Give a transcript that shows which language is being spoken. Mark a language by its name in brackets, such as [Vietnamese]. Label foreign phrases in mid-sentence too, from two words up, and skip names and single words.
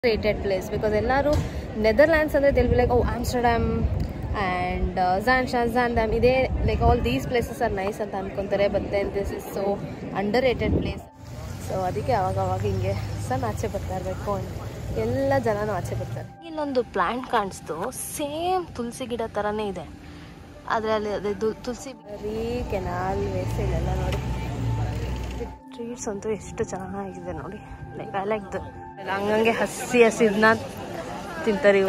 [English] rated place because [Kannada] ellaru Netherlands andre [English] they'll be like, oh, Amsterdam and Zandam ide, like all these places are nice [Kannada] ಅಂತ ಅನ್ಕೊಂತಾರೆ, [English] but then this is so underrated place. [Kannada] So ಅದಿಕ್ಕೆ ಅವಾಗವಾಗ ಹಿಂಗೆ sun ಆಚೆ ಬರ್ತಾ ಇರ್ಬೇಕು, ಎಲ್ಲ ಜನಾನೂ ಆಚೆ ಬರ್ತಾರೆ. Illondu plant ಕಾಣಿಸ್ತು, ಸೇಮ್ ತುಳಸಿ ಗಿಡ ತರನೇ ಇದೆ, ಆದ್ರೆ ಅಲ್ಲಿ ಅದು ತುಳಸಿ ಬರೀ [English] canal waste [Kannada] ಇಲ್ಲೆಲ್ಲ ನೋಡಿ. ಸ್ಟ್ರೀಟ್ಸ್ ಅಂತೂ ಎಷ್ಟು ಚೆನ್ನಾಗಿದೆ ನೋಡಿ, [English] like I like the [Kannada] ಹಂಗಂಗೆ ಹಸಿ ಹಸಿದನ್ನ ತಿಂತಾರೆ ಇವರು.